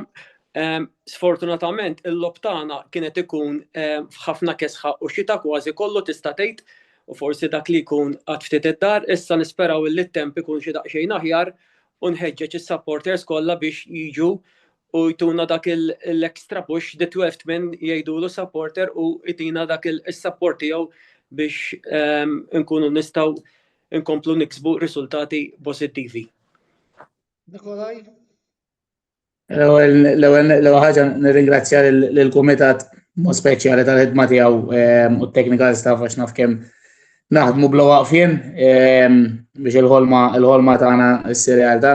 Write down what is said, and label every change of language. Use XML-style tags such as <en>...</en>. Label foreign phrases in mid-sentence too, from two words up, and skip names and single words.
<mt>Sfortunatament il-lob tagħna kienet ikun f'ħafna kesħa u xita kważi kollu tista' tgħid u forsi dak li jkun għad ftit id-dar, issa nisperaw li t-temp ikun xi daqsxejn aħjar u nħeġġeġ is-supporters kollha biex jiġu u jtuna dak l-</mt> <en>extra push the 12 men</en> <mt>jgħidulu supporter u jtina dak il-support tiegħu biex nkunu nistgħu nkomplu niksbu riżultati pożittivi. Nikolaj? L-ewwel ħaġa nirringrazzja lill-kumitat mod speċjali tal-ħidma tiegħu u t-</mt> <en>technical staff</en> <mt>għax naf kemm naħdmu bla waqfien biex il-ħolma tagħna ssir realtà.</mt>